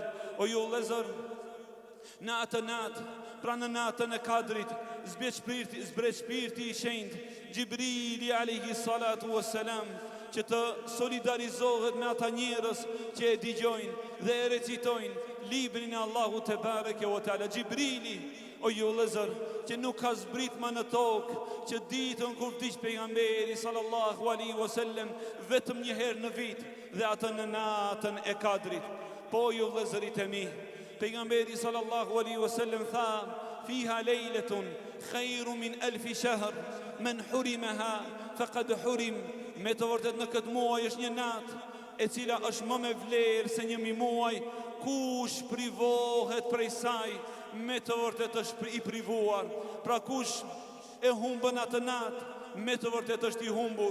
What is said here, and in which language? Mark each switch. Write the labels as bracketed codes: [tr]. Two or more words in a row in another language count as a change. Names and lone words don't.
[sq] O ju vëllezër, në atë natë, pra në natën e Kadrit, zbret shpirti i shenjtë Gjibrili [ar] عليه الصلاة والسلام, [sq] që të solidarizohet me ata njerëz që e dëgjojnë dhe e recitojnë librin e Allahu [ar] تبارك وتعالى. [sq] Gjibrili, o ju vëllezër, që nuk ka zbrit më në tokë, që ditën kur vdiq pejgamberi [ar] صلى الله عليه وسلم [sq] vetëm një herë në vit, dhe atë në natën e Kadrit. Po ju vëllezërit e mi, pejgamberi [ar] صلى الله عليه وسلم tha: "فيها ليلة خير من ألف شهر من حرمها فقد حرم." [sq] Me të vërtet në këtë muaj është një natë e cila është më me vlerë se 1000 muaj. Kush privohet prej saj, me të vërtet është i privuar. Pra kush e humbën atë natë, me të vërtet është i humbur.